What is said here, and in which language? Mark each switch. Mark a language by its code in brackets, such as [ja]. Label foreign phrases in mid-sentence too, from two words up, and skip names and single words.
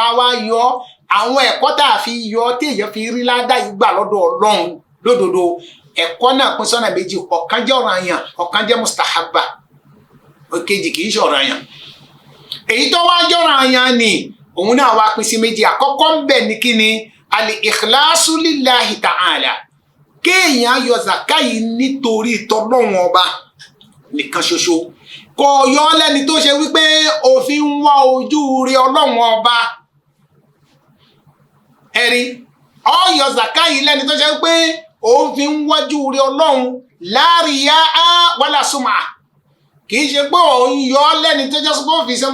[yo] wa yọ àwọn ẹ̀kọ́ tá a fi yọ tí èèyàn fi rí ládà yìí gbà lọ́dọ̀ Ọlọ́run lódodo ẹ̀kọ́ náà pín sọ́nà méjì ọ̀kan jẹ́ ọ̀ranyàn ọ̀kan jẹ́ mustahabba òkejì kì í ṣe ọ̀ranyàn èyí tó wá jẹ́ ọ̀ranyàn ni òun náà wá pín sí méjì àkọ́kọ́ ń bẹ̀ ní kíni [ar] الإخلاص لله تعالى [yo] kéèyàn yọ zaka yìí nítorí tọlọ́run ọba nìkan ṣoṣo kò yọ lẹ́ni tó ṣe wípé òfin ń wá ojú rí Ọlọ́run ọba ẹ̀rí ó yọ zaka yìí lẹ́ni tó ṣe wípé òfin ń wájú rí Ọlọ́run [ar] لا رياء ولا سمعة [yo] kì í ṣe pé òun yọ lẹ́ni tó jẹ́ pé òfin sọ